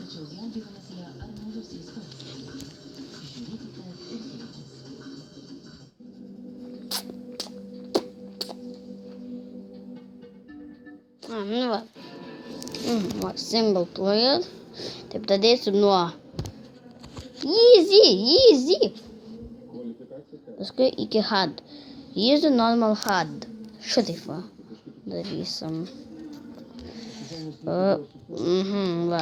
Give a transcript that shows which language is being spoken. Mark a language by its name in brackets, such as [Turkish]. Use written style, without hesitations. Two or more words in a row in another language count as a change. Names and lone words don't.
[English] Single player. [Lithuanian] Taip, pradėsim nuo easy. Paskui iki [English] hard. Easy, normal, hard. [Lithuanian] Šitaip va. Darysim. Va.